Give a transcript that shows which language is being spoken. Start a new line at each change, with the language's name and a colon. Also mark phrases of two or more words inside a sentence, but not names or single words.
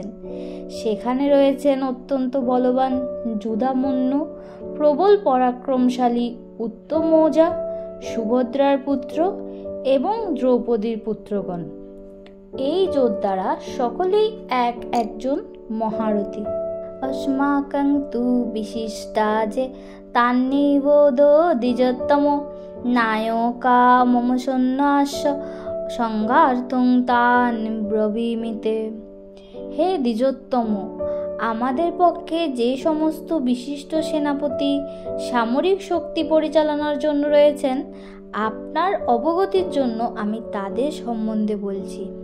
Bangla: সেখানে রয়েছেন অত্যন্ত বলবান যুধামন্যু, প্রবল পরাক্রমশালী উত্তমৌজা, সুভদ্রার পুত্র এবং দ্রৌপদীর পুত্রগণ। এই যোদ্ধারা সকলেই এক একজন মহারথী।
Sanskrit: अस्माकं तु विशिष्टा जे तान्निबोधो द्विजोत्तम नायका मम सन्न्यास्य সংঘার্থং তান ব্রবীমিতে।
Bangla: হে দ্বিজোত্তম, আমাদের পক্ষে যে সমস্ত বিশিষ্ট সেনাপতি সামরিক শক্তি পরিচালনার জন্য রয়েছেন, আপনার অবগতির জন্য আমি তাদের সম্বন্ধে বলছি।